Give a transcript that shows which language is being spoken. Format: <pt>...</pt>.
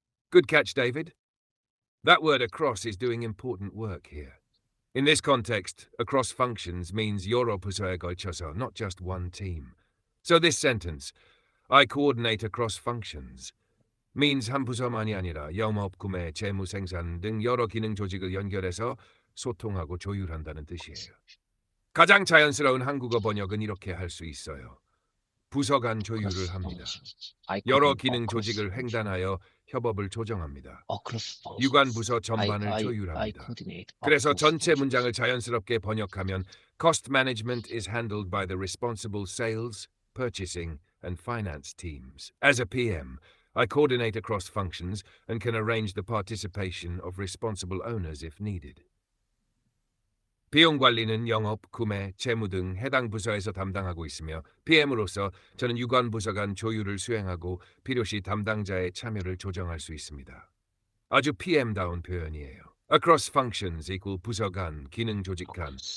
<en>Good catch, David. That word across is doing important work here. In this context, across functions means</en> <ko>여러 부서에 걸쳐서,</ko> <en>not just one team. So this sentence, I coordinate across functions, means</en> <ko>한 부서만이 아니라 영업, 구매, 재무, 생산 등 여러 기능 조직을 연결해서 소통하고 조율한다는 뜻이에요. 가장 자연스러운 한국어 번역은 이렇게 할 수 있어요. 부서 간 조율을 합니다. 여러 기능 조직을 횡단하여 협업을 조정합니다. 유관 부서 전반을 조율합니다. 그래서 전체 문장을 자연스럽게 번역하면</ko> <en>Cost management is handled by the responsible sales, purchasing, and finance teams. As a PM, I coordinate across functions and can arrange the participation of responsible owners if needed.</en> <ko>비용 관리는 영업, 구매, 재무 등 해당 부서에서 담당하고 있으며 PM으로서 저는 유관 부서 간 조율을 수행하고 필요시 담당자의 참여를 조정할 수 있습니다. 아주 PM다운 표현이에요.</ko> <en>Across functions equal</en> <ko>부서 간, 기능 조직 간.</ko>